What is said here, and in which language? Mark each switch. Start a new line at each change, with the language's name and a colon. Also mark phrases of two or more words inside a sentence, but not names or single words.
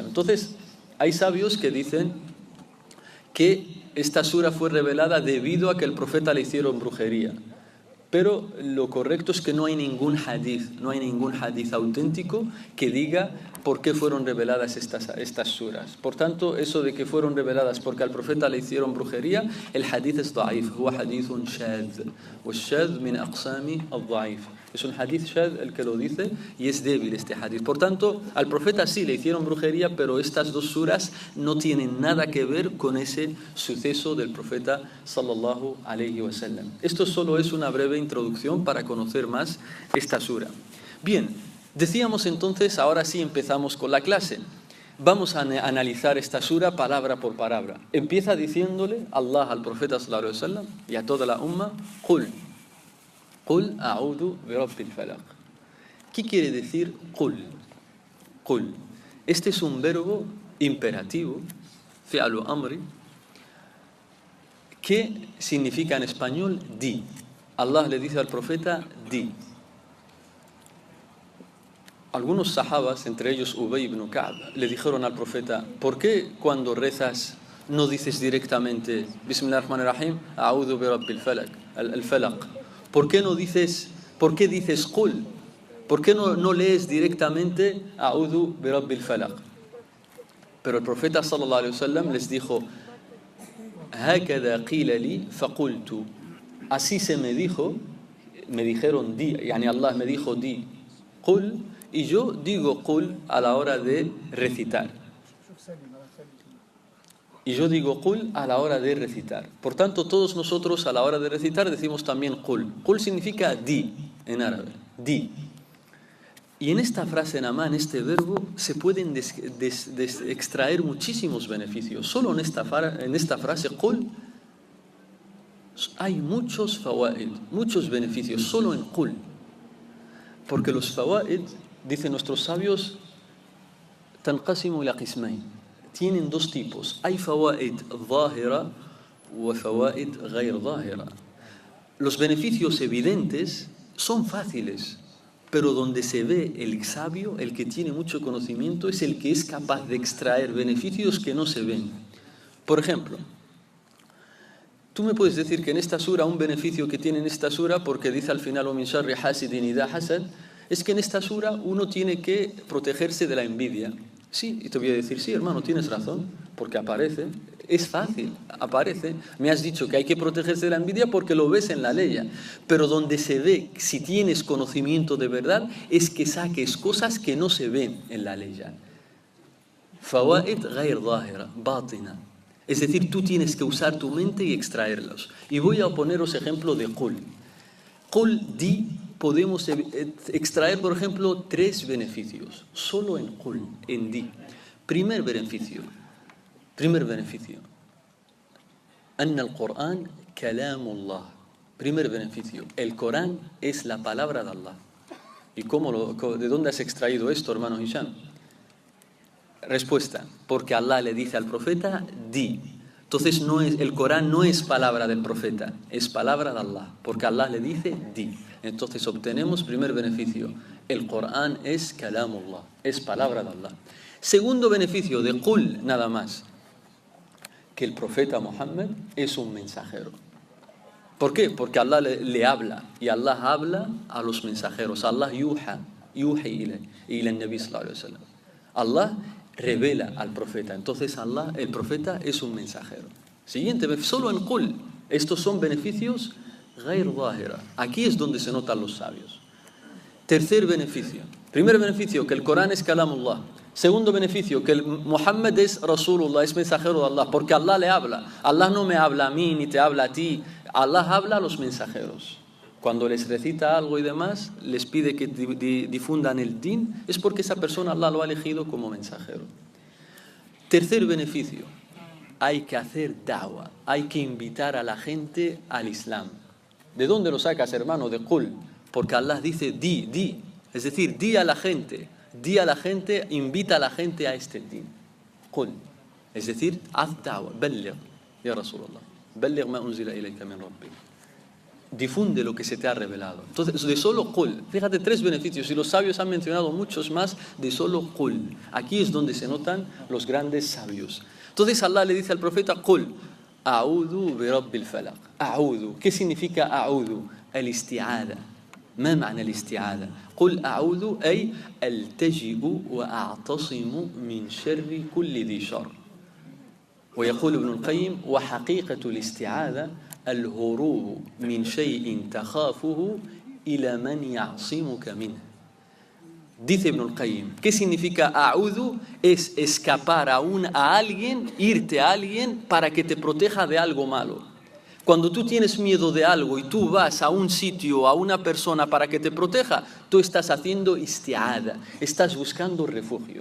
Spanish: Entonces, hay sabios que dicen que esta sura fue revelada debido a que el profeta le hicieron brujería. Pero lo correcto es que no hay ningún hadith auténtico que diga por qué fueron reveladas estas suras. Por tanto, eso de que fueron reveladas porque al profeta le hicieron brujería, el hadith es da'if,
Arabic: هو حديث شاذ. والشاذ من أقسام الضعيف.
Spanish: Es un hadith shadh el que lo dice y es débil este hadith. Por tanto, al profeta sí le hicieron brujería, pero estas dos suras no tienen nada que ver con ese suceso del profeta
Arabic: صلى الله عليه وسلم.
Spanish: Esto solo es una breve introducción para conocer más esta sura. Bien, decíamos entonces, ahora sí empezamos con la clase. Vamos a analizar esta sura palabra por palabra. Empieza diciéndole Allah al profeta
Arabic: صلى الله عليه وسلم
Spanish: y a toda la umma,
Arabic: قل أعوذ برب الفلق.
Spanish: ¿Qué quiere decir qul? Qul. Este es un verbo imperativo,
Arabic: فعل أمر,
Spanish: que significa en español di. Allah le dice al profeta di. Algunos sahabas, entre ellos Ubay ibn Ka'b, le dijeron al profeta, ¿por qué cuando rezas no dices directamente
Arabic: بسم الله الرحمن الرحيم أعوذ برب الفلق الفلق?
Spanish: ¿Por qué dices qul? ¿Por qué no lees directamente
Arabic: أعوذ برب الفلق?
Spanish: Pero el profeta
Arabic: صلى الله عليه وسلم
Spanish: les dijo,
Arabic: هكذا قيل لي فقلت.
Spanish: Así se me dijeron di, yani Allah me dijo di, qul, y yo digo qul a la hora de recitar. Por tanto, todos nosotros a la hora de recitar decimos también qul. Qul significa di en árabe, di. Y en esta frase nada más, en este verbo, se pueden extraer muchísimos beneficios. Solo en esta frase qul hay muchos fawaid, muchos beneficios, solo en qul. Porque los fawaid, dicen nuestros sabios,
Arabic: تنقسم إلى قسمين.
Spanish: Tienen dos tipos. Hay
Arabic: فوائد ظاهرة
Spanish: y
Arabic: فوائد غير ظاهرة.
Spanish: Los beneficios evidentes son fáciles, pero donde se ve el sabio, el que tiene mucho conocimiento, es el que es capaz de extraer beneficios que no se ven. Por ejemplo, tú me puedes decir que en esta sura, un beneficio que tiene en esta sura, porque dice al final,
Arabic: وَمِن شَرِّ حَاسِدٍ إِذَا حَسَدَ,
Spanish: Es que en esta sura uno tiene que protegerse de la envidia. Sí, y te voy a decir, sí, hermano, tienes razón, porque aparece, es fácil, aparece. Me has dicho que hay que protegerse de la envidia porque lo ves en la ley, pero donde se ve, si tienes conocimiento de verdad, es que saques cosas que no se ven en la ley.
Arabic: Fawaid غير ظاهرة, باطنة.
Spanish: Es decir, tú tienes que usar tu mente y extraerlos. Y voy a poneros ejemplo de Qul. Qul, di, podemos extraer, por ejemplo, 3 beneficios. Solo en Qul, en di. Primer beneficio.
Arabic: أن القرآن كلام الله.
Spanish: Primer beneficio. El Corán es la palabra de Allah. ¿Y de dónde has extraído esto, hermano Hisham? Respuesta, porque Allah le dice al profeta, di. Entonces el Corán no es palabra del profeta, es palabra de Allah, porque Allah le dice, di. Entonces obtenemos primer beneficio, el Corán es kalamullah, es palabra de Allah. Segundo beneficio de Qul, nada más, que el profeta Muhammad es un mensajero. ¿Por qué? Porque Allah le habla, y Allah habla a los mensajeros.
Arabic: الله يوحي إلى النبي صلى الله عليه وسلم.
Spanish: Allah revela al profeta. Entonces Allah, el profeta, es un mensajero. Siguiente, solo en Qul. Estos son beneficios
Arabic: غير ظاهرة.
Spanish: Aquí es donde se notan los sabios. Tercer beneficio. Primer beneficio, que el Corán es kalamullah. Segundo beneficio, que el Muhammad es Rasulullah, es mensajero de Allah, porque Allah le habla. Allah no me habla a mí ni te habla a ti. Allah habla a los mensajeros. Cuando les recita algo y demás, les pide que difundan el din, es porque esa persona Allah lo ha elegido como mensajero. Tercer beneficio, hay que hacer da'wah, hay que invitar a la gente al Islam. ¿De dónde lo sacas, hermano? De Qul. Porque Allah dice di. Es decir, di a la gente, invita a la gente a este din. Qul. Es decir, haz da'wah,
Arabic: بلغ يا رسول الله. بلغ ما أنزل إليك من ربك.
Spanish: Difunde lo que se te ha revelado. Entonces, de solo Qul, fíjate, 3 beneficios, y los sabios han mencionado muchos más de solo Qul. Aquí es donde se notan los grandes sabios. Entonces Allah le dice al profeta,
Arabic: قل أعوذ برب الفلق أعوذ.
Spanish: ¿Qué significa a'udhu? El-isti'ada.
Arabic: ما معنى الاستعاذة؟ قل أعوذ أي ألتجئ وأعتصم من شر كل ذي شر. ويقول ابن القيم وحقيقة الاستعاذة الهروب من شيء تخافه إلى من يعصمك منه.
Spanish: Dice Ibn al-Qayyim, ¿qué significa a'udhu? Es escapar a alguien, irte a alguien para que te proteja de algo malo. Cuando tú tienes miedo de algo y tú vas a un sitio, a una persona para que te proteja, tú estás haciendo isti'ada, estás buscando refugio.